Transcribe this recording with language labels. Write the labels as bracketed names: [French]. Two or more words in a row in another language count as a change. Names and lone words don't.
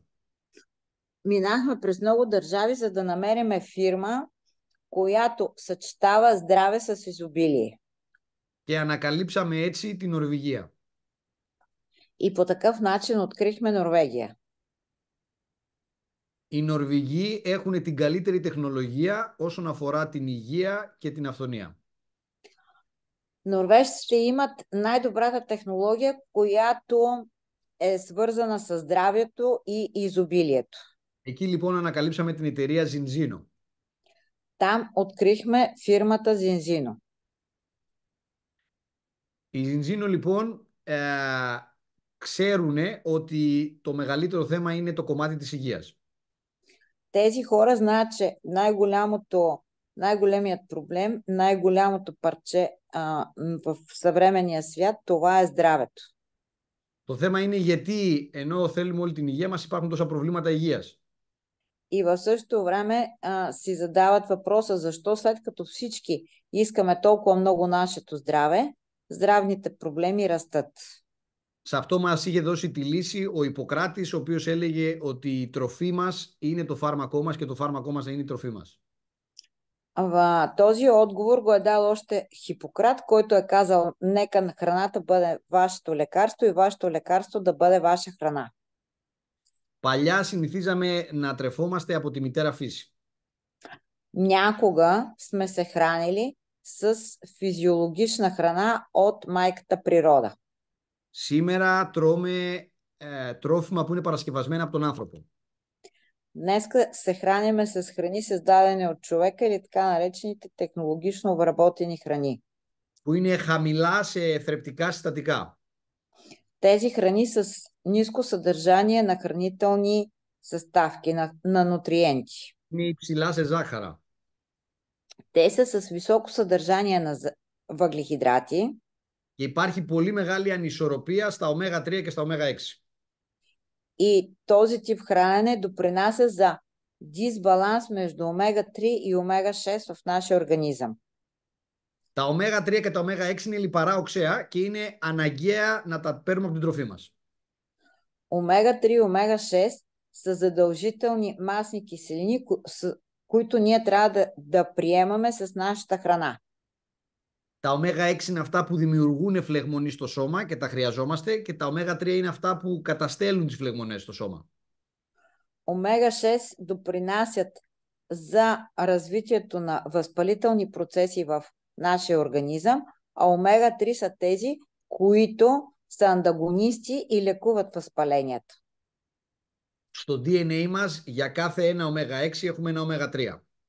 [Bulgarian] Минахме през много държави, за да намериме фирма, която съчетава здраве с изобилие. [Greek] Και ανακαλύψαμε έτσι την Νορβηγία. [Bulgarian] И по такъв начин открихме Норвегия. [Greek] Οι Νορβηγοί έχουν την καλύτερη τεχνολογία όσον αφορά την υγεία και την αυθονία. [Bulgarian] Норвежците имат най-добрата технология, която е свързана с здравето и изобилието. [Greek] Εκεί λοιπόν ανακαλύψαμε την εταιρεία Zinzino. [Bulgarian] Там открихме фирмата Zinzino. [Greek] Οι Zinzino λοιπόν ξέρουν ότι το μεγαλύτερο θέμα είναι το κομμάτι της υγείας. [Bulgarian] Тези хора знаят, че най-големият проблем, най-голямото парче в съвременния свят, това е здравето. [Greek] Το θέμα είναι γιατί ενώ θέλουμε όλη την υγεία μας υπάρχουν τόσα προβλήματα υγείας. [Bulgarian] И в същото време си задават въпроса, защо след като всички искаме толкова много нашето здраве, здравните проблеми растат. [Greek] Σε αυτό μας είχε δώσει τη λύση ο Ιπποκράτης, ο οποίος έλεγε ότι η τροφή μας είναι το φάρμακό μας και το φάρμακό μας είναι η τροφή μας. [Bulgarian] Този отговор го е дал още Хипократ, който е казал, нека храната бъде вашето лекарство и вашето лекарство да бъде ваша храна. [Greek] Παλιά συνηθίζαμε να τρεφόμαστε από τη μητέρα φύση. [Bulgarian] Някога сме се хранили с физиологична храна от майката природа. [Greek] Σήμερα τρώμε τρόφιμα που είναι παρασκευασμένα από τον άνθρωπο. [Bulgarian] Днес се храниме с храни, създадени от човека или така наречените технологично обработени храни. [Greek] Που είναι χαμηλά σε θρεπτικά συστατικά. [Bulgarian] Тези храни с ниско съдържание на хранителни съставки, на нутриенти. [Greek] Είναι υψηλά σε ζάχαρα. [Bulgarian] Те са с високо съдържание на въглехидрати. [Greek] Και υπάρχει πολύ μεγάλη ανισορροπία στα ω3 και στα ω6. [Bulgarian] И този тип хранене допринася за дисбаланс между омега-3 и омега-6 в нашия организъм. [Greek] Τα ω3 και τα ω6 είναι λιπαρά οξέα και είναι αναγκαία να τα παίρνουμε από την τροφή μας. [Bulgarian] Омега-3 и омега-6 са задължителни масни киселини, които ние трябва да приемаме с нашата храна. [Greek] Τα ω6 είναι αυτά που δημιουργούν φλεγμονή στο σώμα και τα χρειαζόμαστε και τα ω3 είναι αυτά που καταστέλνουν τις φλεγμονές στο σώμα. [Bulgarian] Омега-6 допринасят за развитието на възпалителни процеси в нашия организъм, а омега-3 са тези, които са антагонисти и лекуват възпалението. [Greek] Στο DNA μας για κάθε ένα ω6 έχουμε ένα ω3.